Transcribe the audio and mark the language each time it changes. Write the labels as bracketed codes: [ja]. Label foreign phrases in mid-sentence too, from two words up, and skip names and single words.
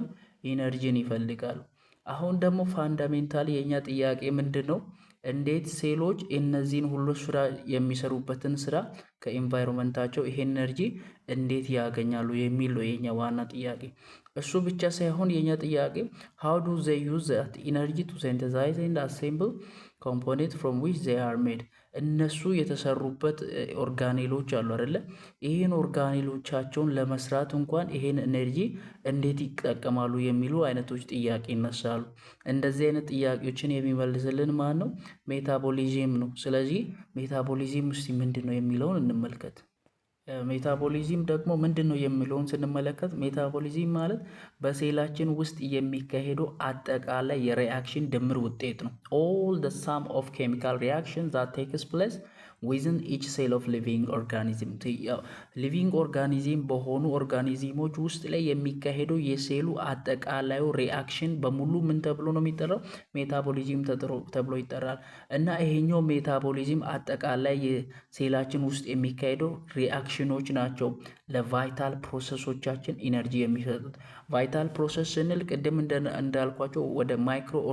[am] ኢነርጂን ይፈልጋሉ። አሁን ደግሞ ፋንዳሜንታሊ የኛ ጥያቄ ምንድን ነው? እንዴት ሴሎች እነዚህን ሁሉ ስራ የሚሰሩበትን ስራ ከኢንቫይሮንመንታቸው ይሄን ኤነርጂ እንዴት ያገኛሉ የሚል ነው የኛ ዋና ጥያቄ። እሱ ብቻ ሳይሆን የኛ ጥያቄ [en] how do they use that energy to synthesize and assemble components from which they are made? [am] እነሱ የተሰሩበት ኦርጋኔሎች አሉ አይደለ? ይህን ኦርጋኔሎቻቸውን ለመስራት እንኳን ይሄን ኤነርጂ እንዴት ይጠቀማሉ የሚሉ አይነቶች ጥያቄ ይነሳሉ። እንደዚህ አይነት ጥያቄዎችን የሚመልስልን ማን ነው? ሜታቦሊዝም ነው። ስለዚህ ሜታቦሊዝም ውስጥ ምንድን ነው የሚለውን እንመልከት። ሜታቦሊዝም ደግሞ ምንድን ነው የሚለውን ስንመለከት ሜታቦሊዝም ማለት በሴላችን ውስጥ የሚካሄዱ አጠቃላይ የሪአክሽን ድምር ውጤት ነው። [en] all the sum of chemical reactions that takes place within each cell of living organism። living organism [am] በሆኑ ኦርጋኒዝሞች ውስጥ ላይ የሚካሄዱ የሴሉ አጠቃላዩ ሪአክሽን በሙሉ ምን ተብሎ ነው የሚጠራው? ሜታቦሊዝም ተብሎ ይጠራል። እና ይሄኛው ሜታቦሊዝም አጠቃላይ የሴላችን ውስጥ የሚካሄዱ ሪአክሽኖች ናቸው ለቫይታል ፕሮሰሶቻችን ኢነርጂ የሚሰጡት። [en] vital process [am] ስንል ቅድም እንዳልኳቸው ወደ ማይክሮ